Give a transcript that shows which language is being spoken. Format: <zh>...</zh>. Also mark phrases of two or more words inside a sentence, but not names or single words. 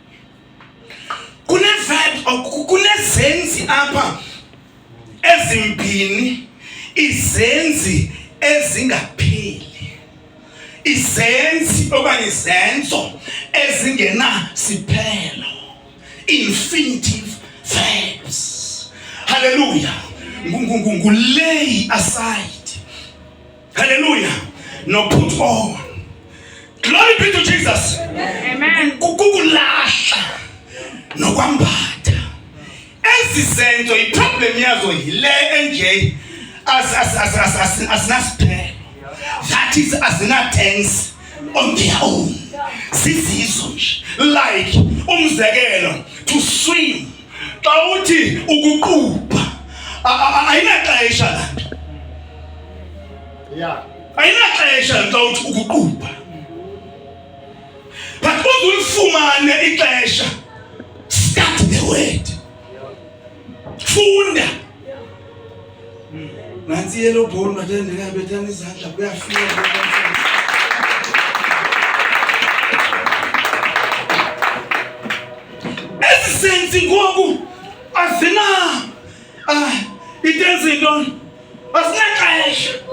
<xh>Kunezenzi apha ezimbini, izenzi ezingapheli. Izenzi okanye izenzo ezingena siphelo,</xh> <en>infinitive verbs. Hallelujah. Lay aside. Hallelujah. No put on. Glory be to Jesus. Amen.</en> <xh>Kukulahla nokwambatha. Ezizenzo iproblem yazo yile enje asinaspell.</xh> <en>That is azina tense on their own.</en> <xh>Sizizo nje.</xh> <en>Like umzekelo to swim.</en> <xh>Xa uthi ukuqubha ayinaxesha lanto.</xh> <en>Yeah.</en> <xh>Ayinaxesha xa uthi ukuqubha. But uzulifumane ixesha.</xh> <en>Start the word.</en> <xh>Funda. Nansi</xh> <en>yellow ball</en> <xh>manje ndikabethana izandla kuyafika. Ezisenzi ngoku azina itenzi intoni? Asinaxesha.</xh>